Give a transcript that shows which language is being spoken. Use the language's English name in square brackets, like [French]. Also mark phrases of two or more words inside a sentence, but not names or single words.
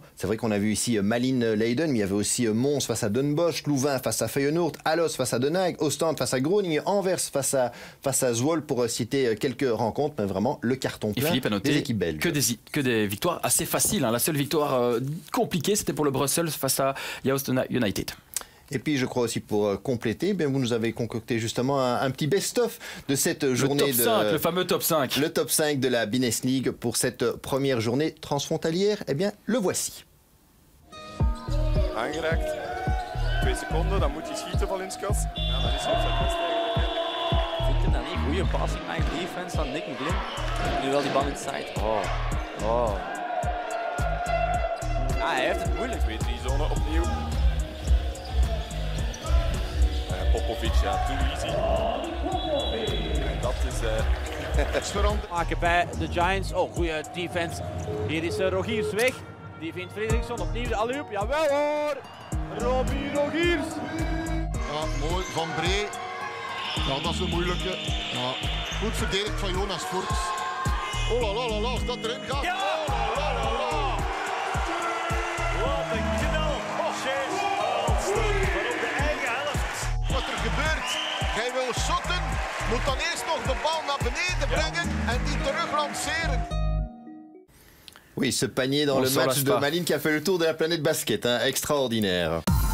[French] C'est vrai qu'on a vu ici Malines-Leiden, mais il y avait aussi Mons face à Den Bosch, Louvain face à Feyenoord, Alost face à Den Haag, Ostende face à Groningen, Anvers face à Zwolle, pour citer quelques rencontres, mais vraiment le carton plein des équipes belges. Que des victoires assez faciles, hein. La seule victoire compliquée, c'était pour le Brussels face à Joost United. Et puis, je crois aussi, pour compléter, vous nous avez concocté justement un petit best-of de cette journée. Le fameux top 5. Le top 5 de la B-Next League pour cette première journée transfrontalière. Eh bien, le voici. [Dutch] Aangereikt. 2 seconden, dan moet hij schieten van Linskas. Ja, dat is op zijn best eigenlijk. Vindt hem dan niet goede passing bij defense van Nick McGlynn. Nu wel die bal inside. Oh. Hij heeft het moeilijk. 2-3 zone opnieuw. Popovic, ja, [English] too easy. [Dutch] En dat is veranderd. Maken bij de Giants. Oh, goede defense. Hier is Rogiers weg. Die vindt Fredriksson opnieuw de alley-oop. Jawel hoor! Robbie Rogiers. Ja, mooi. Van Bree. Ja, dat is een moeilijke. Ja. Goed verdedigd van Jonas Voorts. Oh la la la la, als dat erin gaat. Ja! Oh la la la la. Wat een knal. Chase Alston van op de eigen helft. Wat er gebeurt, hij wil shotten, moet dan eerst nog de bal naar beneden brengen en die terug lanceren. [French] Oui, ce panier dans le match de Malines qui a fait le tour de la planète basket, hein, extraordinaire.